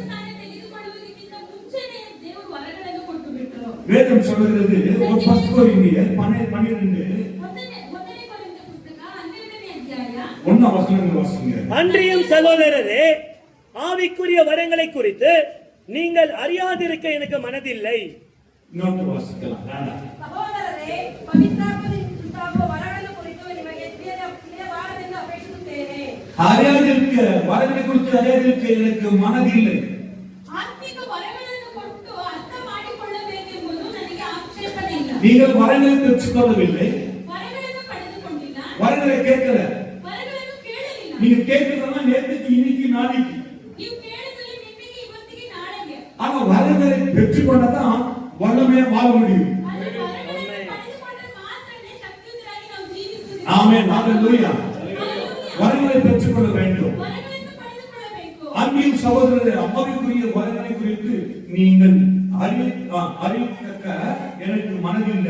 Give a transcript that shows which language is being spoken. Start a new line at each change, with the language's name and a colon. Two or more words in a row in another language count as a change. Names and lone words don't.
Tamil: வேதம் சொல்கிறது, ஒரு 1 கொரிந்தியர் 12 1ஆம் வசனங்கள் வாசிங்க. அன்றியும் சகோதரரே, ஆவிக்குரிய வரங்களை குறித்து நீங்கள் அறியாதிருக்க எனக்கு மனதில்லை. இன்னொரு வாசிக்கலாம். சகோதரரே, பவித்ராத்மாவின் வரங்களை குறித்து
Kannada: ನಿಮಗೆ ತಿಳಿಯಬಾರದೆಂದು ಅಪೇಕ್ಷಿಸುತ್ತೇನೆ.
Tamil: அறியாதிருக்க வரங்களை குறித்து அறியாதிருக்க எனக்கு மனதில்லை.
Kannada: ஆத்மிக வரಗಳನ್ನು ಕೊಟ್ಟು ಅರ್ಥ ಮಾಡಿಕೊಳ್ಳಬೇಕೆಂಬುದು ನನಗೆ ಆಕ್ಷೇಪಣೆ ಇಲ್ಲ.
Tamil: நீங்கள் வரங்களை பெற்றுக்கொள்ளவில்லை,
Kannada: வரಗಳನ್ನು ಪಡೆದುಕೊಂಡಿಲ್ಲ,
Tamil: வரங்களை கேட்கல,
Kannada: வரಗಳನ್ನು ಕೇಳಲಿಲ್ಲ.
Tamil: நீங்க கேட்கிறதா நேத்துக்கு இன்னைக்கு நாளைக்கு,
Kannada: ನೀವು ಕೇಳಿದಲ್ಲಿ ನಿಮಗೆ ಇವತ್ತಿಗೆ ನಾಳೆಗೆ.
Tamil: ஆனா வரங்களை பெற்றுக்கொண்டதான் வல்லமையா வாழ முடியும். ஆமென். ஹalleluya. வரங்களை பெற்றுக்கொள்ள வேண்டும். அன்பின் சகோதரரே, ஆவிக்குரிய வரங்களை குறித்து நீங்கள் அறியத்தக்க எனக்கு மனதில்லை.